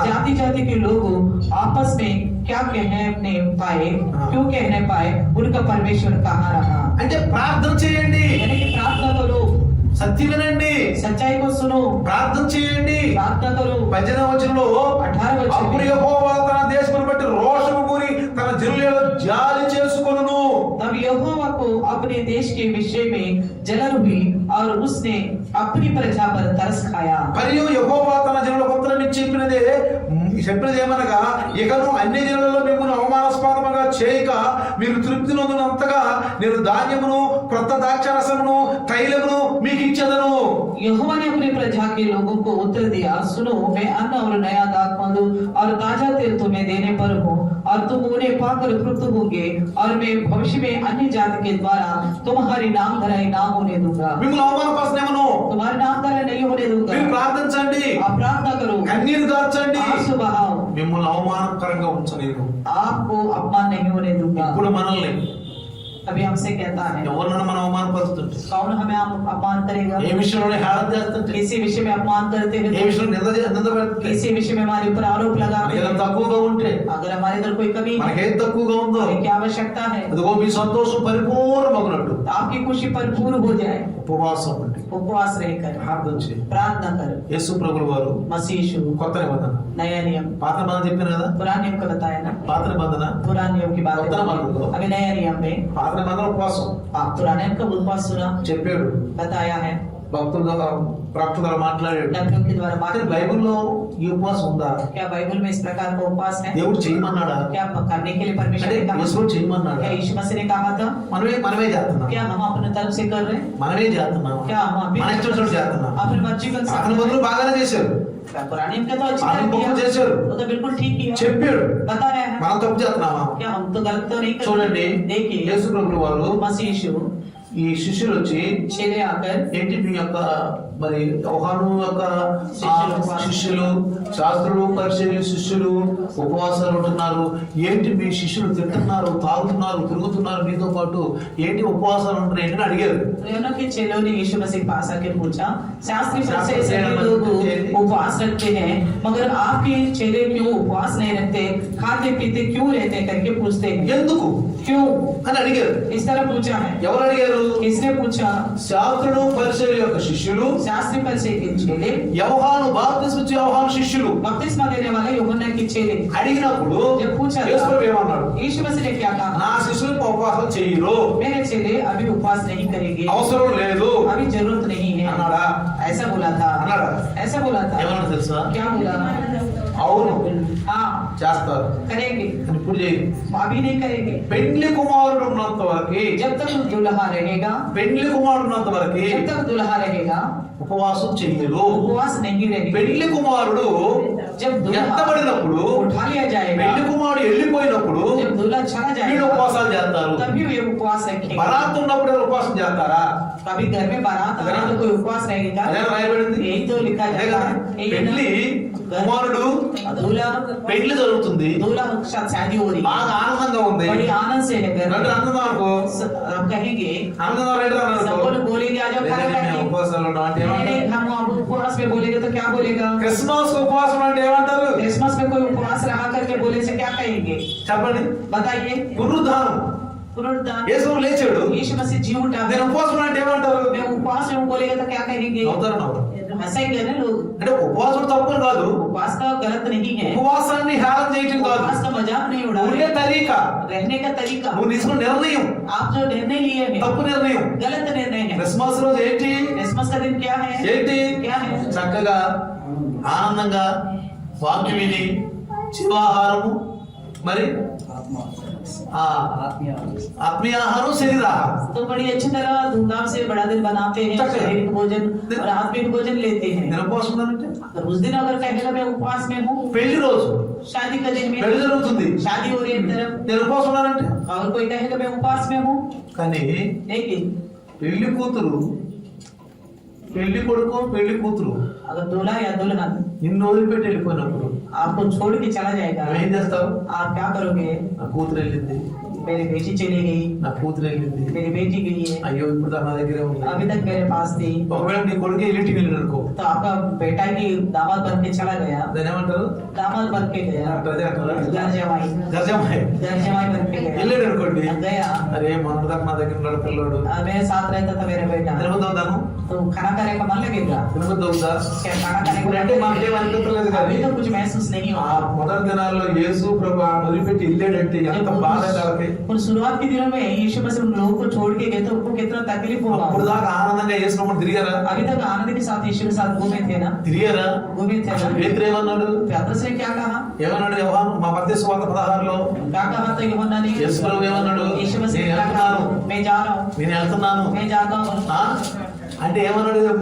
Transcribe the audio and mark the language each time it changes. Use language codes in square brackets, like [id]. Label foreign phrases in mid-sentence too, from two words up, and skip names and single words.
[hi] जाति जाति के लोग आपस में क्या कहने पाए, हाँ। क्यों कहने पाए, उनका परमेश्वर कहाँ रहा। [te] అంటే ప్రార్థన చేయండి, [hi] यानी कि प्रार्थना करो, [te] సత్యం వినండి, [hi] सच्चाई को सुनो, [te] ప్రార్థన చేయండి. [hi] प्रार्थना करो। [te] 18వ వచనంలో 18వ వచనం అప్పుడు యెహోవా తన దేశమును బట్టి రోషము కూరి తన జనుల జాలి చేసుకొనును. [hi] तब यहोवा को अपने देश के विषय में जलन हुई और उसने अपनी प्रजा पर तरस खाया। [te] మరియు యెహోవా తన జనులకు ఉత్తరం ఇచ్చి చెప్పినది ఏమనగా, ఇకను అన్ని జనులలో మిమ్మల్ని అవమానాస్పదముగా చేయక మీరు తృప్తి నొందినంతగా నేను ధాన్యమును క్రొత్త ద్రాక్షారసమును తైలమును మీకు ఇచ్చేదను. [hi] यहोवा ने अपनी प्रजा के लोगों को उत्तर दिया, सुनो मैं अन्न और नया दाखमधु और ताजा तेल तुम्हें देने पर हूँ और तुम उन्हें पाकर तृप्त होंगे और मैं भविष्य में अन्य जाति के द्वारा तुम्हारी नाम धराई ना होने दूंगा, [te] మిమ్మల్ని అవమానపరచనేమను. [hi] तुम्हारी नाम धराई नहीं होने दूंगा। [te] మీరు ప్రార్థించండి, [hi] आप प्रार्थना करो, [te] కన్నీరు కార్చండి, [hi] आंसू बहाओ, [te] మిమ్మల్ని అవమానకరంగా ఉంచలేరు. [hi] आपको अपमान नहीं होने दूंगा। [te] ఇప్పుడు మనల్ని [hi] अभी हमसे कहता है [te] ఎవరినైనా మనం అవమానపరుస్తుంటే, [hi] कौन हमें अपमान करेगा, [te] ఏ విషయంలో హేళన చేస్తుంటే, [hi] किसी विषय में अपमान करते [te] ఏ [hi] हैं, [te] విషయంలో నింద పెడితే, [hi] किसी विषय में हमारे ऊपर आरोप लगाते [te] మనకి ఏదైనా [hi] हैं, [te] తక్కువగా ఉంటే, [hi] अगर हमारे अंदर कोई कमी है, [te] మనకి ఏది తక్కువగా ఉందో [hi] हमें क्या आवश्यकता है, [te] అదిగో మీ సంతోషం పరిపూర్ణమగునట్టు [hi] तो आपकी खुशी भरपूर हो जाए, [te] ఉపవాసం ఉండి [hi] उपवास रहकर [te] ప్రార్థన చేయండి. [hi] प्रार्थना कर। [te] యేసు ప్రభుల వారు [hi] मसीह यीशु [te] కొత్త నిబంధన, [hi] नया नियम, [te] పాత నిబంధన చెప్పాను కదా, [hi] पुराने नियम का बताया ना, [te] పాత నిబంధన, [hi] पुराने नियम की बात उत्तर मार्ग दो। अभी नया नियम में [te] పాత నిబంధన ఉపవాసం [hi] आप पुराने नियम का उपवास सुना, [te] చెప్పాడు, [hi] बताया है, [te] భక్తుల ద్వారా ప్రాప్తుల ద్వారా మాట్లాడాడు. [hi] नबियों के द्वारा [te] కానీ [hi] बात। [te] బైబిల్లో ఈ ఉపవాసం ఉందా? [hi] क्या बाइबल में इस प्रकार का उपवास है? [te] దేవుడు చేయమన్నాడా? [hi] क्या करने के लिए परमेश्वर [te] అంటే [hi] ने कहा? [te] యేసు చేయమన్నాడా? [hi] क्या यीशु मसीह ने कहा था? [te] మనమే చేస్తున్నాం, [hi] क्या हम अपने तरफ से कर रहे हैं? [te] మనమే చేస్తున్నాం, [hi] क्या हम अभी [te] మన ఇష్టం వచ్చినట్టు చేస్తున్నాం. [hi] अपने मर्जी का [te] అతని బదులు బాగానే చేశారు, [hi] क्या पुराने नियम का तो अच्छा [te] అతను గొప్ప [hi] किया, [te] చేశారు, [hi] वो तो बिल्कुल ठीक किया, [te] చెప్పాడు. [hi] बताया है। [te] మనం తప్పు చేస్తున్నామా? [hi] क्या हम तो गलत तो नहीं कर [te] చూడండి, [hi] देखिए [te] యేసు ప్రభుల వారు [hi] मसीह यीशु [te] ఈ శిష్యులు వచ్చి [hi] चेले आकर [te] ఏంటి మీ యొక్క మరి యోహాను యొక్క శిష్యులు, శిష్యులు, శాస్త్రులు, పరిచర్యలు శిష్యులు ఉపవాసాలు ఉంటున్నారు, ఏంటి మీ శిష్యులు తింటున్నారు, తాగుతున్నారు, తిరుగుతున్నారు, మీతో పాటు ఏంటి ఉపవాసాలు ఉంటున్నారు ఏంటని అడిగారు. [hi] दोनों के चेलों ने यीशु मसीह के पास आकर पूछा, शास्त्री फरीसी शास्त्री सभी लोग उपवास रखते हैं मगर आपके चेले क्यों उपवास नहीं रखते, खाते पीते क्यों रहते करके पूछते हैं, [te] ఎందుకు [hi] क्यों [te] అని అడిగారు. [hi] इस तरह पूछा है। [te] ఎవరు అడిగారు? [hi] किसने पूछा? [te] శాస్త్రుడు, పరిచర్యల యొక్క శిష్యులు, [hi] शास्त्री फरीसी के चेले, [te] యోహాను బాప్తిస్మం ఇచ్చే యోహాను శిష్యులు [hi] बपतिस्मा देने वाले यूहन्ना के चेले। [te] అడిగినప్పుడు [hi] जब पूछा [te] యేసు ప్రభు ఏమన్నాడు? [hi] यीशु मसीह ने क्या कहा? [te] నా శిష్యులు ఉపవాసం చేయరు, [hi] मेरे चेले अभी उपवास नहीं करेंगे, [te] అవసరం లేదు [hi] अभी जरूरत नहीं है, [te] అన్నాడా? [hi] ऐसा बोला था, [te] అన్నాడా? [hi] ऐसा बोला था। [te] ఏమన్నా తెలుసా? [hi] क्या बोला? [te] అవును [hi] हाँ [te] చేస్తారు, [hi] करेंगे, [te] కానీ ఇప్పుడు చేయరు. [hi] अभी नहीं करेंगे। [te] పెండ్లి కుమారుడు ఉన్నంత వరకు, [hi] जब तक दुल्हा रहेगा, [te] పెండ్లి కుమారుడు ఉన్నంత వరకు [hi] जब तक दुल्हा रहेगा [te] ఉపవాసం చెయ్యరు. [hi] उपवास नहीं रहेगा। [te] పెండ్లి కుమారుడు [hi] जब दुल्हा [te] ఎత్తబడినప్పుడు, [hi] उठा लिया जाएगा, [te] పెండ్లి కుమారుడు వెళ్ళిపోయినప్పుడు [hi] जब दूल्हा चला [te] వీళ్ళు [hi] जाएगा [te] ఉపవాసాలు చేస్తారు. [hi] तभी वे उपवास रखेंगे। [te] బరాత్ ఉన్నప్పుడు ఎవరు ఉపవాసం చేస్తారా? [hi] कभी घर में बारात आ रहा है तो कोई उपवास रहेगा? [te] అదే రాయబడింది. [hi] यही तो लिखा [te] అదే [hi] जाता [te] కదా, [hi] है। यही [te] పెండ్లి [hi] ना? [te] కుమారుడు [hi] दूल्हा [te] పెండ్లి జరుగుతుంది, [hi] दूल्हा के साथ शादी हो रही है, [te] బాగా ఆనందంగా ఉంది. [hi] बड़ी आनंद से है घर [te] అంటే [hi] में। [te] ఆనందం అనుకో, [hi] हम कहेंगे, [te] ఆనందం రైటర్ [hi] सब [te] అనుకో, [hi] लोग बोलेंगे आज हम खाना [te] మేము [hi] खाएंगे। [te] ఉపవాసాలు ఉన్నాం అంటే [hi] नहीं, [te] ఏమంటారు? [hi] नहीं, हम अब उपवास में बोलेंगे तो क्या बोलेगा? [te] క్రిస్మస్ ఉపవాసం అంటే ఏమంటారు? [hi] क्रिसमस में कोई उपवास रहा करके बोले से क्या कहेंगे? [te] చెప్పండి. [hi] बताइए। [te] పునరుద్ధానం, [hi] पुनरुत्थान, [te] యేసు లేచాడు, [hi] यीशु मसीह जी उठा, [te] నేను ఉపవాసం అంటే ఏమంటారు? [hi] मैं उपवास में हूँ बोलेगा तो क्या कहेंगे? [te] అవుతారు నవ్వు. [hi] ऐसा ही कहना लोग। [te] అంటే ఉపవాసం తప్పు కాదు, [hi] उपवास का गलत नहीं है, [te] ఉపవాసాన్ని హేళన చేయటం కాదు, [hi] उपवास का मजाक नहीं उड़ा [te] ఉండే [hi] रहे, [te] తరీకా, [hi] रहने का तरीका, [te] నువ్వు తీసుకున్న నిర్ణయం [hi] आप जो निर्णय लिए हैं [te] తప్పు నిర్ణయం. [hi] गलत निर्णय है। [te] క్రిస్మస్ రోజు ఏంటి? [hi] क्रिसमस का दिन क्या है? [te] ఏంటి? [hi] क्या है? చక్కగా ఆనందంగా వాక్యం విని జీవాహారము, మరి ఆ ఆత్మీయ ఆహారం, శరీరాహారం. तो बड़ी अच्छी तरह धूमधाम से बड़ा दिन बनाते हैं, चक्कर। शारीरिक भोजन और आत्मिक भोजन लेते हैं। [te] నేను ఉపవాసం ఉన్నానంటే [hi] अगर उस दिन अगर कहेगा मैं उपवास में हूँ, [te] పెళ్లి రోజు [hi] शादी का दिन [te] పెళ్లి [hi] में [te] జరుగుతుంది, [hi] शादी हो रही है एक तरफ, [te] నేను ఉపవాసం ఉన్నానంటే. [hi] और कोई कहेगा मैं उपवास में हूँ, [te] కానీ [hi] लेकिन [te] పెళ్లి కూతురు, పెళ్లి కొడుకు, పెళ్లి కూతురు [hi] अगर दूल्हा या दुल्हन [te] నిన్ను వదిలిపెట్టి వెళ్ళిపోయినప్పుడు [hi] आपको छोड़ के चला जाएगा, [te] నువ్వేం చేస్తావు? [hi] आप क्या करोगे? [te] నా కూతురు వెళ్ళింది, [hi] मेरी बेटी चली गई, [te] నా కూతురు వెళ్ళింది, [hi] मेरी बेटी गई है, [te] అయ్యో ఇప్పుడు నా దగ్గరే ఉంది. [hi] अभी तक मेरे पास थी। [te] ఒకవేళ నీ కొడుకు ఎలిటికి వెళ్ళిన అనుకో, [hi] तो आपका बेटा की दामाद बन के चला गया, [te] దాన్ని ఏమంటారు? [hi] दामाद बन के गया, అదే అంటారా? गरजमाई గజమాయ్ बन के गया, [te] వెళ్ళాడు అనుకోండి, [hi] गया। [te] అరే మొన్నదాకా నా దగ్గర ఉన్నాడు పిల్లోడు, [hi] मेरे साथ रहता था मेरा बेटा, [te] తినబోతాను [hi] तो खाना खाने का मन लगेगा, [te] తినబోతుందా? [hi] क्या खाना खाने को [te] అంటే మాకేం అనిపించలేదు కానీ [hi] अभी तो कुछ महसूस नहीं [te] ఆ [hi] हुआ। [te] మొదటి దినాల్లో యేసు ప్రభు వదిలిపెట్టి వెళ్ళాడంటే ఎంత బాధ వాళ్ళకి. [hi] और शुरुआत के दिनों में यीशु मसीह उन लोगों को छोड़ के गए तो उनको कितना तकलीफ [te] అప్పుడు [hi] हुआ। [te] దాకా ఆనందంగా యేసు ప్రభు తిరిగారా? [hi] अभी तक आनंद के साथ यीशु के साथ घूमे थे ना, [te] తిరిగారా? [hi] घूमे थे ना। [te] పేతురు ఏమన్నాడు? [hi] पतरस ने क्या कहा? [te] ఏమన్నాడు యోహాను మా మత్తయి సువార్త 16లో? [hi] क्या कहा था यूहन्ना ने? [te] యేసు ప్రభు ఏమన్నాడు? [hi] यीशु मसीह [te] నేను [hi] ने क्या कहा? [te] వెళ్తున్నాను, [hi] मैं जा रहा हूँ, [te] నేను వెళ్తున్నాను. [hi] मैं जाता हूँ। [te] ఆ? అంటే ఏమన్నాడు?